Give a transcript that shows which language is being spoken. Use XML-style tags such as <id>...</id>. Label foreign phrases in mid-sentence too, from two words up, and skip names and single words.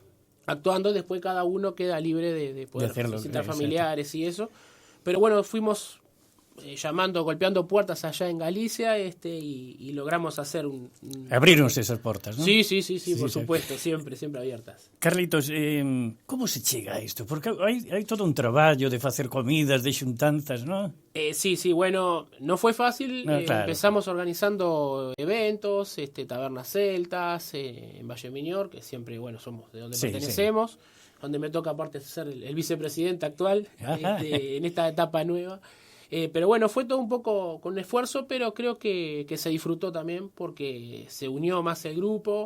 <es>Actuando, después cada uno queda libre de poder visitar familiares y eso. Pero bueno, fuimos golpeando puertas allá en Galicia y logramos hacer abrirnos esas puertas, ¿no? Sí, por supuesto, siempre abiertas. Carlitos,</es> <gl>como se chega a isto? Porque hai todo un traballo de facer comidas, de xuntanzas,</gl> <es>¿no? Sí, bueno, no fue fácil. Claro. Empezamos organizando eventos, tabernas celtas, en Valle Miñor, que siempre, somos de donde pertenecemos, donde me toca aparte ser el vicepresidente actual en esta etapa nueva. Pero bueno, fue todo un poco con esfuerzo, pero creo que se disfrutó también porque se unió más el grupo.</es>